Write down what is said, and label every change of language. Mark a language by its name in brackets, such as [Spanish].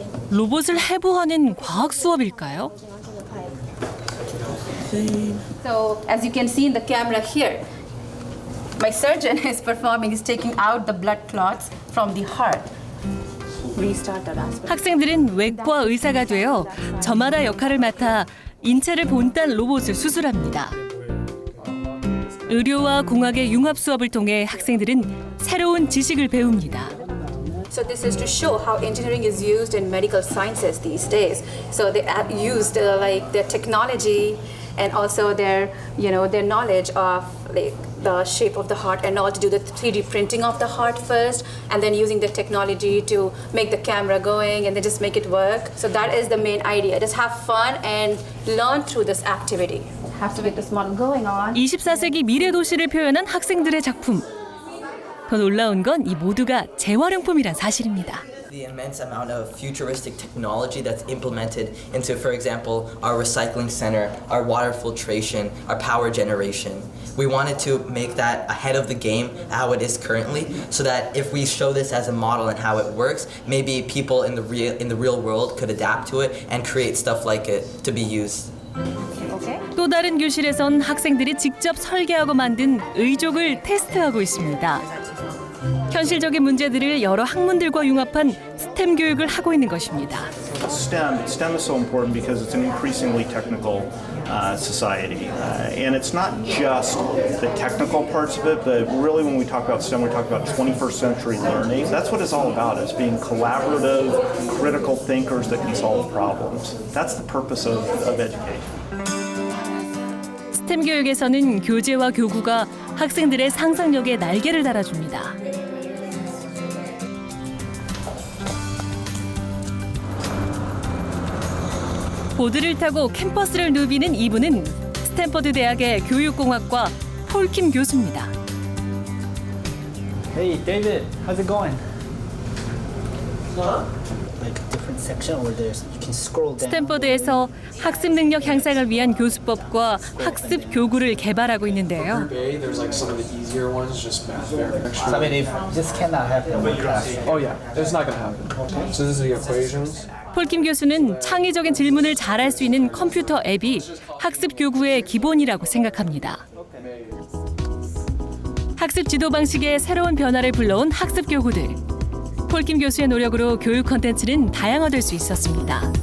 [Korean] 로봇을 해부하는 과학 수업일까요? [English] So, as you can see in the camera here, my surgeon is performing, is taking out the blood clots from the heart. [Korean] 학생들은 외과 의사가 되어 저마다 역할을 맡아 인체를 본딴 로봇을 수술합니다. 의료와 공학의 융합 수업을 통해 학생들은 새로운 지식을 배웁니다. [English] So this is to show how engineering is used in medical sciences these days. So they have used like their technology and also their knowledge of like the shape of the heart and all to do the 3D printing of the heart first and then using the technology to make the camera going and then just make it work. So that is the main idea. Just have fun and learn through this activity. Have to get this model going on. [Korean] 24세기 미래 도시를 표현한 학생들의 작품. 더 놀라운 건 이 모두가 재활용품이란 사실입니다. [English] The immense amount of futuristic technology that's implemented into, for example, our recycling center, our water filtration, our power generation. We wanted to make that ahead of the game, how it is currently, so that if we show this as a model and how it works, maybe people in the real world could adapt to it and create stuff like it to be used. [Korean] 또 다른 교실에선 학생들이 직접 설계하고 만든 의족을 테스트하고 있습니다. 현실적인 문제들을 여러 학문들과 융합한 스템 교육을 하고 있는 것입니다. [English] STEM is so important because it's an increasingly technical society. And it's not just the technical parts of it, but really when we talk about STEM, we talk about 21st century learning. That's what it's all about, is being collaborative, critical thinkers that can solve problems. That's the purpose of education. [Korean] 스템 교육에서는 교재와 교구가 학생들의 상상력에 날개를 달아줍니다. 보드를 타고 캠퍼스를 누비는 이분은 스탠퍼드 대학의 교육공학과 폴킴 교수입니다. [English] Hey, David, how's it going? Like a different section where there's you can scroll down. [Korean] 스탠퍼드에서 학습 능력 향상을 위한 교수법과 학습 교구를 개발하고 있는데요. [English] There's like some of the easier ones, just math there. So I mean, if this cannot happen in class. Oh yeah, it's not gonna happen. So this is the equations. [Korean] 폴킴 교수는 창의적인 질문을 잘할 수 있는 컴퓨터 앱이 학습 교구의 기본이라고 생각합니다. 학습 지도 방식의 새로운 변화를 불러온 학습 교구들. 폴킴 교수의 노력으로 교육 콘텐츠는 다양화될 수 있었습니다.